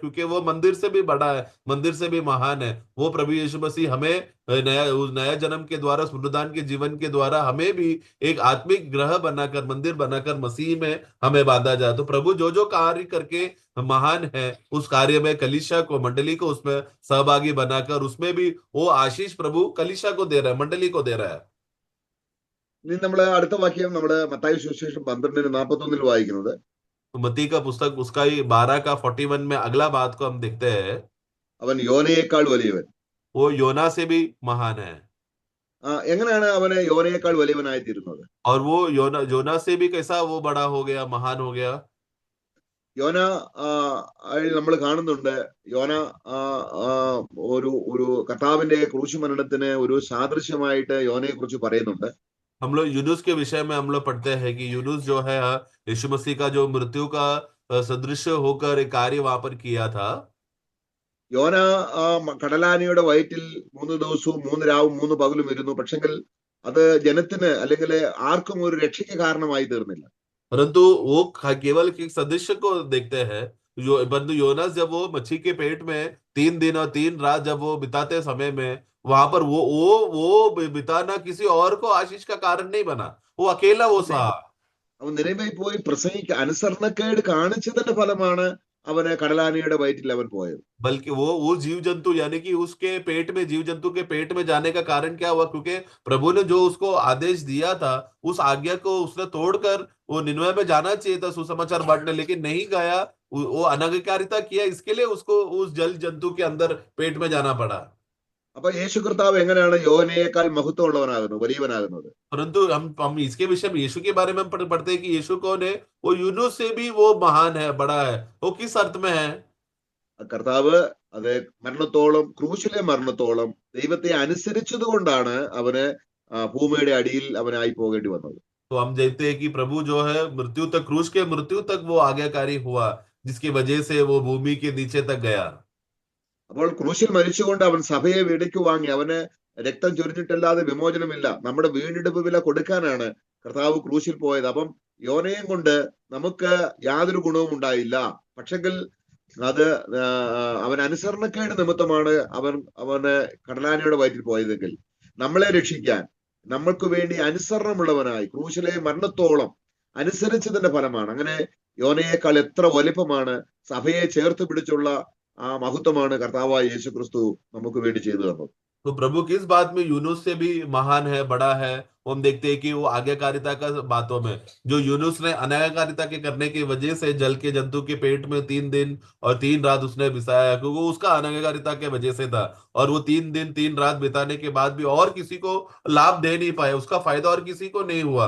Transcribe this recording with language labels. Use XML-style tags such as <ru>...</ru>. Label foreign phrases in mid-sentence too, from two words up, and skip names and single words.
<hi>क्योंकि वो मंदिर से भी बड़ा है, मंदिर से भी महान है. वो प्रभु यीशु मसीह हमें नया जन्म के द्वारा, पुनरुद्धान के जीवन के द्वारा हमें भी एक आत्मिक ग्रह बनाकर, मंदिर बनाकर मसीह में हमें बांधा जाए. तो प्रभु जो कार्य करके महान है, उस कार्य में कलीसिया को, मंडली को उसमें सहभागी बनाकर उसमें भी वो आशीष प्रभु कलीसिया को दे रहा है, मंडली को दे रहा है.</hi> <ml>ഇനി നമ്മൾ അടുത്ത വാക്യം നമ്മുടെ മത്തായി സുവിശേഷം 12:41 വായിക്കുന്നത്.</ml> <hi>तो मत्ती का पुस्तक उसका ही 12 का 41 में अगला बात को हम देखते हैं,</hi> <ml>അവൻ യോനയേക്കാൾ വലിയവൻ.</ml> <hi>वो योना से भी महान है.</hi> <ml>എങ്ങനെയാണ് അവന് യോനയേക്കാൾ വലിയവനായി തീരുന്നത്?</ml> <hi>और वो योना से भी कैसा वो बड़ा हो गया, महान हो गया?</hi> <ml>യോന നമ്മൾ കാണുന്നുണ്ട്. യോന ഒരു ഒരു കർത്താവിന്റെ ക്രൂശ് മരണത്തിന് ഒരു സാദൃശ്യമായിട്ട് യോനയെ കുറിച്ച് പറയുന്നുണ്ട്.</ml> <hi>हम लोग यूनुस के विषय में हम लोग पढ़ते हैं कि यूनुस जो है यीशु मसीह का जो मृत्यु का सदृश होकर एक कार्य वहां पर किया था.</hi> <ml>യോന കടലാനയുടെ വയറ്റിൽ 3 ദിവസവും 3 രാവും 3 പകലും ഇരുന്നു. പക്ഷെങ്കിൽ അത് ജനത്തിന് അല്ലെങ്കിൽ ആർക്കും ഒരു രക്ഷയ്ക്ക് കാരണമായി തീർന്നില്ല.</ml> <hi>परंतु वो केवल एक सदृश्य को देखते हैं. जो बंधु योनास जब वो मच्छी के पेट में 3 दिन और 3 रात जब वो बिताते समय में वहां पर वो बिताना किसी और को आशीष का कारण नहीं बना, वो अकेला वो सहा.</hi> <ml>അവൻ നിലവിൽ പോയി അനുസരണക്കേട് കാണിച്ചതിന്റെ ഫലമാണ് അവന് കടലാനയുടെ വയറ്റിൽ അവൻ പോയത്.</ml> <hi>बल्कि वो जीव जंतु यानी कि उसके पेट में, जीव जंतु के पेट में जाने का कारण क्या हुआ? क्योंकि प्रभु ने जो उसको आदेश दिया था उस आज्ञा को उसने तोड़कर वो निनवे में जाना चाहिए था सुसमाचार बांटने, लेकिन नहीं गया. वो अनाज्ञाकारिता किया, इसके लिए उसको उस जल जंतु के अंदर पेट में जाना पड़ा.</hi> <ml>അപ്പൊ യേശു കർത്താവ് എങ്ങനെയാണ് യോനയേക്കാൾ മഹത്വമുള്ളവനാകുന്നത്, വലിയവനാകുന്നത്?</ml> <hi>परंतु हम इसके विषय में यीशु के बारे में पढ़ते हैं कि यीशु कौन है? वो यूनुस से भी वो महान है, बड़ा है. वो किस अर्थ में है?</hi> <ml>കർത്താവ് അത് മരണത്തോളം, ക്രൂശിലെ മരണത്തോളം ദൈവത്തെ അനുസരിച്ചത് കൊണ്ടാണ് അവന് ഭൂമിയുടെ അടിയിൽ അവനായി പോകേണ്ടി വന്നത്.</ml> <hi>तो हम देखते हैं कि प्रभु जो है मृत्यु तक, क्रूस के मृत्यु तक वो आज्ञाकारी हुआ, जिसकी वजह से वो भूमि के नीचे तक गया.</hi> <ml>അപ്പോൾ ക്രൂശിൽ മരിച്ചുകൊണ്ട് അവൻ സഭയെ വിലയ്ക്ക് വാങ്ങി. അവന് രക്തം ചൊരിഞ്ഞിട്ടല്ലാതെ വിമോചനമില്ല. നമ്മുടെ വീണ്ടെടുപ്പ് വില കൊടുക്കാനാണ് കർത്താവ് ക്രൂശിൽ പോയത്. അപ്പം യോനയും കൊണ്ട് നമുക്ക് യാതൊരു ഗുണവും ഉണ്ടായില്ല. പക്ഷെങ്കിൽ അത് അവൻ അനുസരണക്കേട് നിമിത്തമാണ് അവന് കടലാനയുടെ വയറ്റിൽ പോയതെങ്കിൽ നമ്മളെ രക്ഷിക്കാൻ നമ്മൾക്ക് വേണ്ടി അനുസരണമുള്ളവനായി ക്രൂശിലെ മരണത്തോളം അനുസരിച്ചതിന്റെ ഫലമാണ്. അങ്ങനെ യോനയേക്കാൾ എത്ര വലിപ്പമാണ്, സഭയെ ചേർത്ത് പിടിച്ചുള്ള ആ മഹത്വമാണ് കർത്താവായ യേശു ക്രിസ്തു നമുക്ക് വേണ്ടി ചെയ്തു തന്നത്.</ml> <hi>तो प्रभु किस बात में यूनुस से भी महान है, बड़ा है? हम देखते हैं कि वो आज्ञाकारिता का बातों में, जो यूनुस ने अनाज्ञाकारिता के करने की वजह से जल के जंतु के पेट में 3 दिन और 3 रात उसने बिताया, क्योंकि वो उसका अनाज्ञाकारिता के वजह से था. और वो 3 दिन 3 रात बिताने के बाद भी और किसी को लाभ दे नहीं पाए, उसका फायदा और किसी को नहीं हुआ.</hi>